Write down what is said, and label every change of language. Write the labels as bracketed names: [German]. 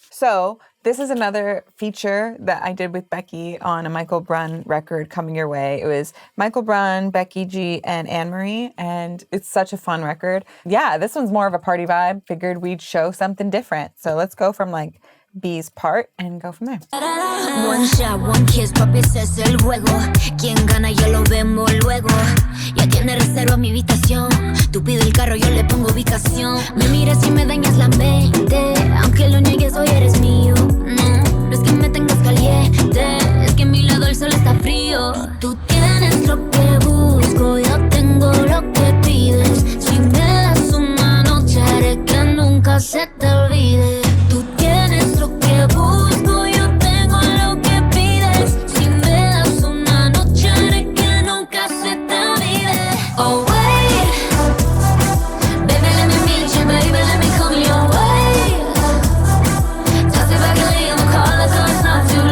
[English] So this is another feature that I did with Becky on a Michael Brun record coming your way. It was Michael Brun, Becky G, and Anne-Marie, and it's such a fun record. Yeah, this one's more of a party vibe. Figured we'd show something different. So let's go from like B's part and go from there. One shot, one kiss, [Spanish] papi, ese es el juego. Quien gana ya lo vemos luego. Ya tiene reserva mi habitación. Tú pides el carro, yo le pongo ubicación. Me miras y me dañas la mente. Aunque lo niegues, hoy eres mío. No es que me tengas caliente. Es que a mi lado el sol está frío. Tú tienes lo que busco, yo tengo lo que pides. Si me das una noche, haré que nunca se te olvide. Tú tienes lo que busco, yo tengo lo que pides. Si me das una noche, haré que nunca se te olvide. [English] Oh, wait. Baby, let me meet you, baby, let me come your way. Just if I can leave, we'll call it, so it's not